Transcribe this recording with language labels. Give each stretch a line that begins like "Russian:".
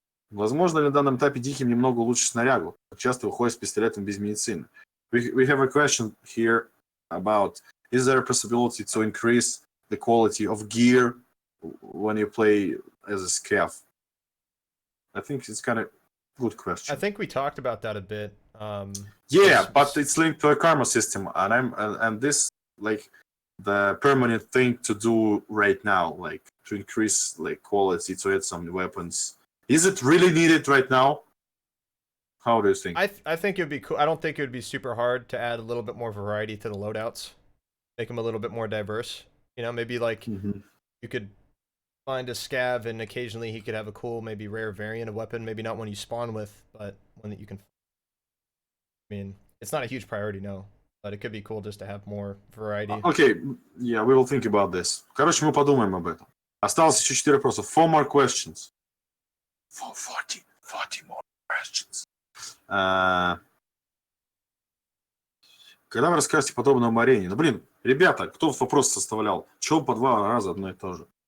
Russian: Возможно ли на данном этапе диким немного улучшить снарягу? Часто выходит с пистолетом без медицины.
English: We have a question here about, is there a possibility to increase the quality of gear when you play as a scav? I think it's kind of good question. I think we talked about that a bit. Yeah, but it's linked to a karma system, and this like the permanent thing to do right now, like to increase like quality, to add some weapons. Is it really needed right now? How do you think? I think it would be cool. I don't think it would be super hard to add a little bit more variety to the loadouts, make them a little bit more diverse. You know, maybe like you could find a scav and occasionally he could have a cool, maybe rare variant of weapon. Maybe not one you spawn with, but one that you can. I mean, it's not a huge priority, no, but it could be cool just to have more variety. Okay, yeah, we will think about this.
Russian: Короче, мы подумаем об этом. Осталось еще 4 вопроса.
English: 4 more questions. 40 more questions.
Russian: Когда вы расскажете подробно о арене? Ну, блин, ребята, кто вопрос составлял? Чего по 2 раза одно и то же?